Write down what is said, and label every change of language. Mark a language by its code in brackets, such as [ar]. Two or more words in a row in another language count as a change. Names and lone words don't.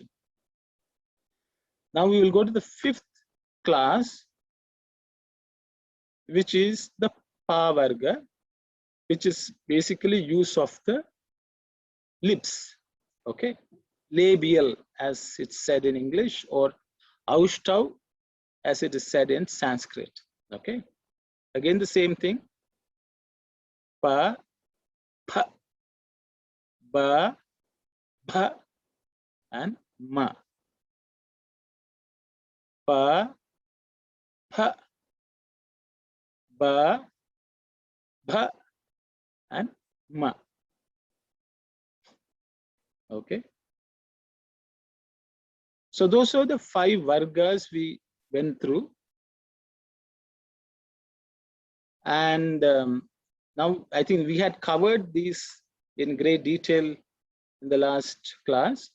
[en] Now we will go to the fifth class, which is the pa varga, which is basically use of the lips. Okay, labial as it's said in English, or aushtav as it is said in Sanskrit. Okay, again the same thing. Pa, pa, ba, bha, and ma. Pa, pa, ba, bha, and ma. Okay. So those are the 5 vargas we went through. And now I think we had covered these in great detail in the last class.